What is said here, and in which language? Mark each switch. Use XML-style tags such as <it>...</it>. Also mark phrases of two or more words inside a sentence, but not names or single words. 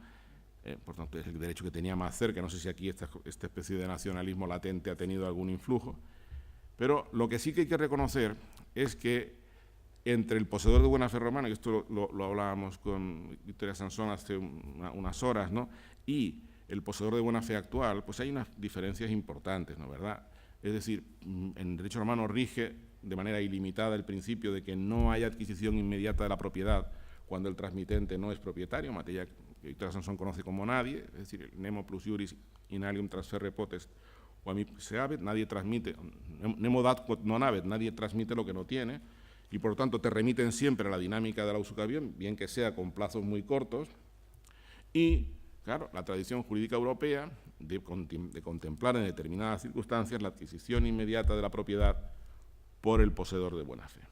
<es>Por tanto, es el derecho que tenía más cerca. No sé si aquí esta especie de nacionalismo latente ha tenido algún influjo, pero lo que sí que hay que reconocer es que entre el poseedor de buena fe romano, y esto lo hablábamos con Victoria Sansón hace unas horas, ¿no?, y el poseedor de buena fe actual, pues hay unas diferencias importantes, ¿no?, ¿verdad? Es decir, en derecho romano rige de manera ilimitada el principio de que no hay adquisición inmediata de la propiedad cuando el transmitente no es propietario, materia que Victoria Sansón conoce como nadie, es decir, el</es> <la>nemo plus iuris in alium transferre potest o a mí se habet,</la> <es>nadie transmite,</es> <la>nemo dat quod non habet,</la> <es>nadie transmite lo que no tiene, y por lo tanto te remiten siempre a la dinámica de la usucapión, bien que sea con plazos muy cortos, y claro, la tradición jurídica europea de contemplar en determinadas circunstancias la adquisición inmediata de la propiedad por el poseedor de buena fe.</es>